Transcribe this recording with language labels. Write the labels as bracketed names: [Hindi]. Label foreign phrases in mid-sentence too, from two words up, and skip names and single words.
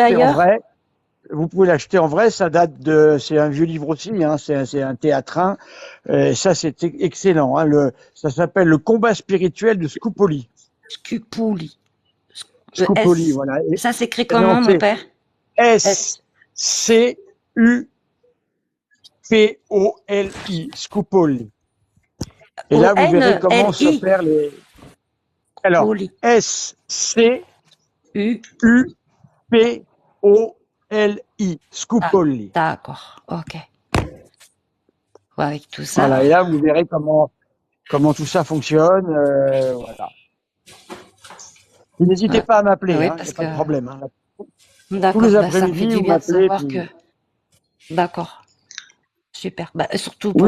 [French] l'acheter en ailleurs? vrai. Vous pouvez l'acheter en vrai, c'est un vieux livre aussi, hein, c'est un théâtrin. Ça, c'est excellent. Hein, ça s'appelle Le combat spirituel de Scupoli. Scupuli. Le Scupoli, S. voilà. Ça s'écrit Non, comment, mon c'est père? S. S-C-U-P-O-L-I, Scupoli. Et là, vous verrez comment O-N-L-I. s'opèrent Alors, Poli. U. S-C-U-P-O-L-I, Ah, Scupoli. d'accord. Ok. Ouais, avec tout ça. Voilà, et là, vous verrez comment tout ça fonctionne. Voilà. Et n'hésitez Ouais. pas à Ah m'appeler, oui, hein, il n'y parce a que. pas de problème. Hein. Tous D'accord. les Bah, ça me fait après-midi, du vous bien de m'appelez. savoir que. Puis... D'accord. Super. Bah, surtout pour